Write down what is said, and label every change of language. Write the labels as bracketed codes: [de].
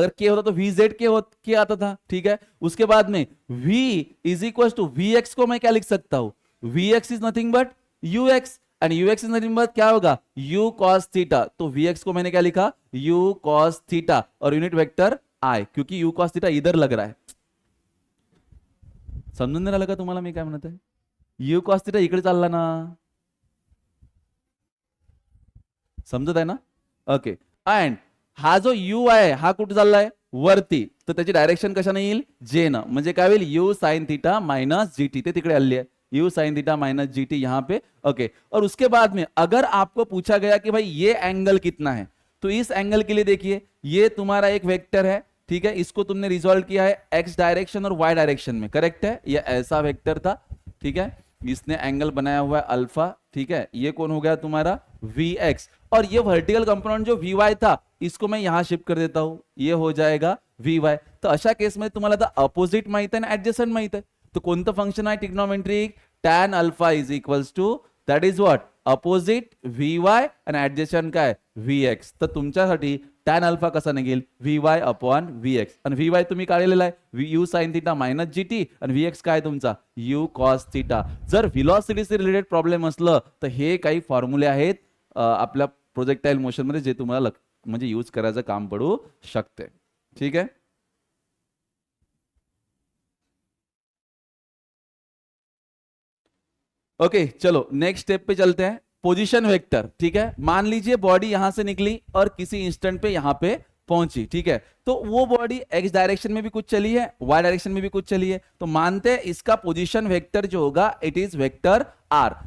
[hi] अगर k होता तो vz के आता था. ठीक है, उसके बाद में v is equal to vx को मैं क्या लिख सकता हूं, [en] vx is nothing but ux, [hi] and ux is nothing but क्या होगा, u cos थीटा. तो vx को मैंने क्या लिखा, u cos थीटा, और यूनिट वेक्टर I, क्योंकि u cos थीटा इधर लग रहा है. [mr] समजून नाही राहिलं का तुम्हाला मी काय म्हणत आहे, u cos थीटा इकडे चालला ना, समजत आहे ना. ओके, एंड हा जो u आहे हा कुठे चाललाय, वरती, तर त्याची डायरेक्शन कशाने येईल, जे न, म्हणजे काय होईल, u sine theta minus GT. ते तिकडे आली आहे, u sine theta minus GT [hi] यहां पे. ओके, और उसके बाद में अगर आपको पूछा गया कि भाई ये एंगल कितना है, तो इस एंगल के लिए देखिए ये तुम्हारा एक वेक्टर है. ठीक है, इसको तुमने रिजॉल्व किया है x डायरेक्शन और y डायरेक्शन में. करेक्ट है, ये ऐसा वेक्टर था. ठीक है, इसने एंगल बनाया हुआ है अल्फा. ठीक है, ये कौन हो गया तुम्हारा vx, और ये वर्टिकल कंपोनेंट जो vy था इसको मैं यहां शिफ्ट कर देता हूं, ये हो जाएगा vy. [mr] तो अशा केस में तुम्हाला आता अपोजिट माहित आहे आणि ऍडजस्टंट माहित आहे, तो कोणतं फंक्शन आहे trigonometric, [en] tan alpha is equals to that is what, [mr] opposite vy आणि ऍडजस्टंट काय vx. तर तुमच्यासाठी tan अल्फा कसा निघेल, vy अपॉन vx, आणि vy तुम्ही काढलेला आहे u sine theta minus GT, आणि vx काय तुमचा u cos थीटा. जर व्हेलॉसिटी से रिलेटेड प्रॉब्लेम असलं तर हे काही फॉर्म्युले आहेत आपल्या प्रोजेक्टाइल मोशन मध्ये जे तुम्हाला म्हणजे यूज करायचं काम पडू शकते. [hi] ठीक है, ओके, चलो नेक्स्ट स्टेप पे चलते हैं. Position vector. ठीक है, मान लीजिए बॉडी यहां से निकली और किसी इंस्टेंट पे यहां पे पहुंची. ठीक है, तो वो बॉडी x डायरेक्शन में भी कुछ चली है, y डायरेक्शन में भी कुछ चली है, तो मानते हैं इसका पोजीशन वेक्टर जो होगा [en] It is vector r.